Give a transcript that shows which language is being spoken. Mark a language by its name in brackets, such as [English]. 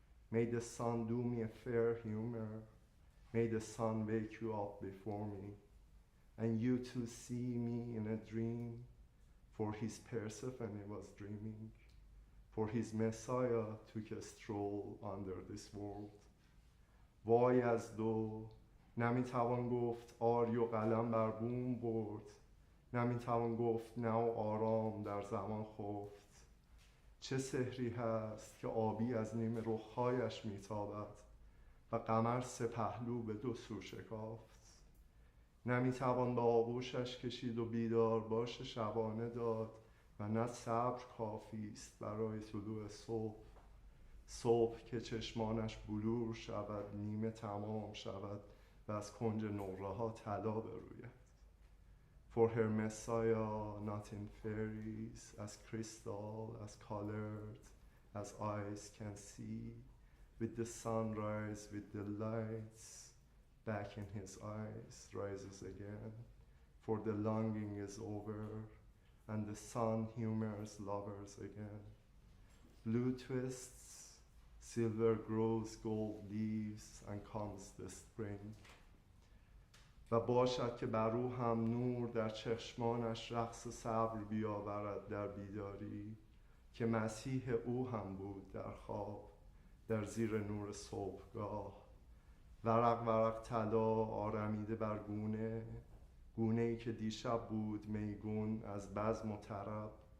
[English] May the sun do me a fair humor. May the sun wake you up before me, and you too see me in a dream. For his Persephone was dreaming. For his Messiah took a stroll under this world. [Persian] وای از دو نمیتوان گفت آری و قلم بر بوم برد. نمیتوان گفت نه و آرام در زمان خفت. چه سحری هست که آبی از نیم رخهایش میتابد و قمر سه پهلو به دو سو شکافت. نمیتوان به آغوشش کشید و بیدار باش شبانه داد و نه صبر کافی است برای طلوع صبح. صبح که چشمانش بلور شود، نیمه تمام شود و از کنج نقره ها طلا بروید. [English] For her Messiah, not in fairies, as crystal, as colored, as eyes can see, with the sunrise, with the lights, back in his eyes, rises again. For the longing is over, and the sun humors lovers again. Blue twists, silver grows, gold leaves, and comes the spring. [Persian] و باشد که بر او هم نور در چشمانش رقص صبر بیاورد در بیداری، که مسیح او هم بود در خواب در زیر نور صبحگاه. ورق ورق طلا آرمیده بر گونه، گونه‌ای که دیشب بود میگون از بزم و طرب.